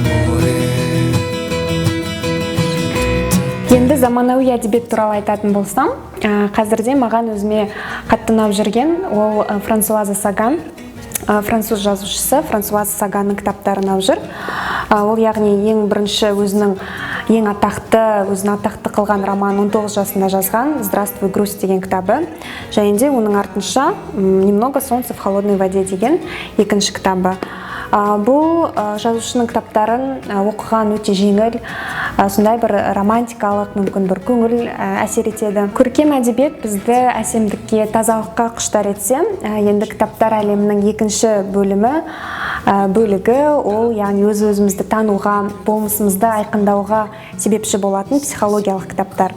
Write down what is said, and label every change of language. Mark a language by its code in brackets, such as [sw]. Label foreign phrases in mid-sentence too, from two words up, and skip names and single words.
[kk] Енді заманауи әдебиет туралы айтатын болсам, қазірде маған өзіме қатты ұнап жүрген ол Франсуаза Саган, француз жазушысы Франсуаза Саганның кітаптары ұнап жүр. Ол ең бірінші өзінің ең атақты қылған роман 19 жасында жазған «Здравствуй, грусть» деген кітабы. Және де оның артынша «Немного солнца в холодной воде» деген екінші кітабы. Бұл жазушының кітаптарын оқыған өте жеңіл, сондай бір романтикалық, мүмкін бір көңіл әсер етеді. Көркем әдебиет бізді әсемдікке, тазалыққа құштар етсе, енді кітаптар әлемінің екінші бөлігі ол өз-өзімізді тануға, болмысымызды айқындауға себепші болатын психологиялық кітаптар.